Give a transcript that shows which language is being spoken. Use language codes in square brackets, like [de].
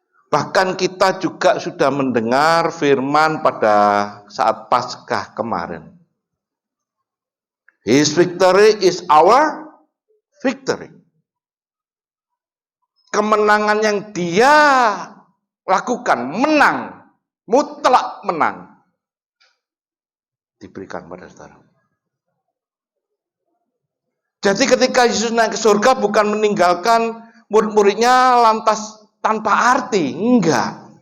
[id] Bahkan kita juga sudah mendengar firman pada saat Paskah kemarin. [en] His victory is our victory. [id] Kemenangan yang dia lakukan, menang, mutlak menang, diberikan pada saudara. Jadi ketika Yesus naik ke surga bukan meninggalkan murid-muridnya lantas tanpa arti, enggak.